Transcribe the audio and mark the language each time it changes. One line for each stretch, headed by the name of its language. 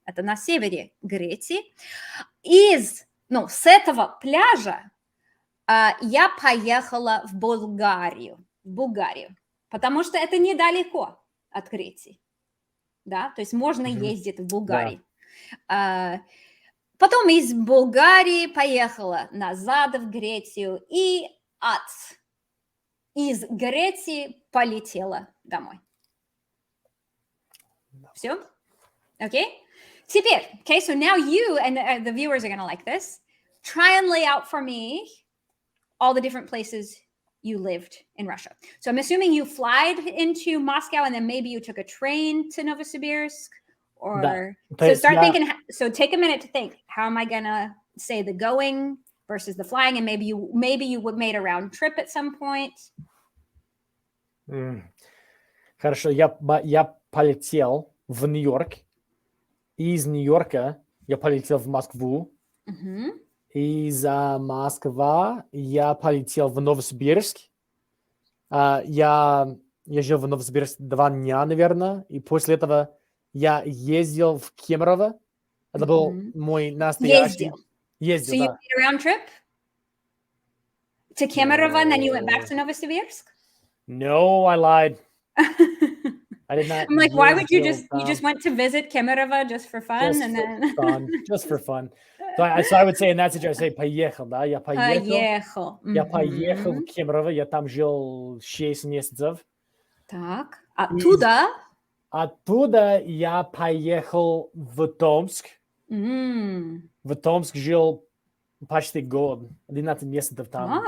Russian: Это на севере Греции. С этого пляжа я поехала в Болгарию, потому что это недалеко от Греции. Да? То есть можно ездить в Болгарию. Да. Потом из Болгарии поехала назад в Грецию и из Греции полетела домой. Все? Okay? Теперь,
English: okay, so now you and the viewers are going to like this. Try and lay out for me all the different places you lived in Russia. So I'm assuming you flied into Moscow and then maybe you took a train to Novosibirsk or so start thinking, so take a minute to think, how am I going to say the going versus the flying? And maybe you made a round trip at some point.
Russian: Хорошо, я полетел в Нью-Йорк. Из Нью-Йорка я полетел в Москву. Из Москвы я полетел в Новосибирск. Я жил в Новосибирске 2 дня, наверное. И после этого я ездил в Кемерово. Это был мой настоящий... Ездил,
English: So you made a round trip to Kemerovo and then you went back to Novosibirsk? No, I lied. I did not. I'm like, why would you just went to visit Kemerovo just for fun? Just for fun. So I would say in that situation, I say
Russian: поехал, да? Я поехал. Я поехал в Кемерово, я там жил 6 месяцев. Так, оттуда я поехал в Томск. В Томск жил почти год, 11 месяцев там.